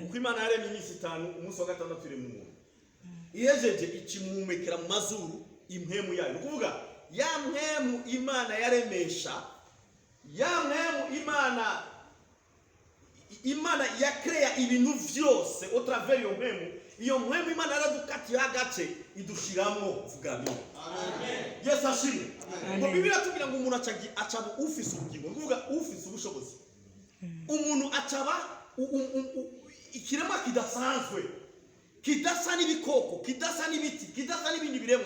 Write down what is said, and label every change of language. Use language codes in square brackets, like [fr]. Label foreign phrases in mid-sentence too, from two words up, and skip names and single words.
[rn] Uko Imana yaremye iminsi 5, umunsi wa gatandatu iremye umuntu. Iyejeje ikimumekera mu mazuru impemu yayo. Kuvuga ya mwemu Imana yaremesha, ya mwemu Imana yakrea ibintu byose [fr] au travers [rn] yo mwemu. Iyo mwemu Imana yaradukatiye agace idushiramo. Vuga amina. Amen. Yesu ashimwe. Ngo Bibiliya tubwira ngo umuntu acaba ufise ubugingo. Kuvuga ufise ubushobozi. Umuntu acaba ikirema kidasanzwe, kidasa n'ibikoko, kidasa n'ibiti, kidasa n'ibindi biremwa.